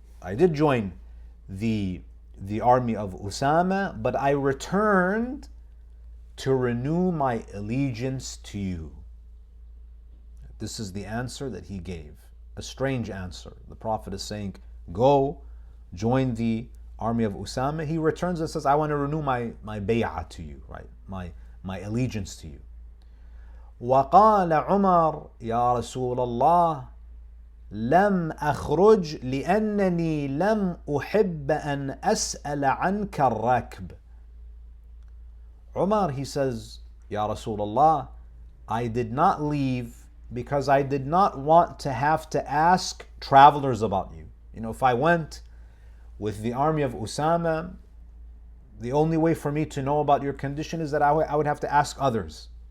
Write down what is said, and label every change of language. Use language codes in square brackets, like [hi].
[en] I did join the army of Usama, but I returned to renew my allegiance to you. This is the answer that he gave. A strange answer. The Prophet is saying, go join the army of Usama. He returns and says, I want to renew my bay'ah to you, right? My allegiance to you. [ar] وقال عمر يا رسول الله لم أخرج لأنني لم أحب أن أسأل عنك الركب. [en] Umar, he says, Ya Rasulullah, I did not leave because I did not want to have to ask travelers about you. If I went with the army of Usama, the only way for me to know about your condition is that I would have to ask others.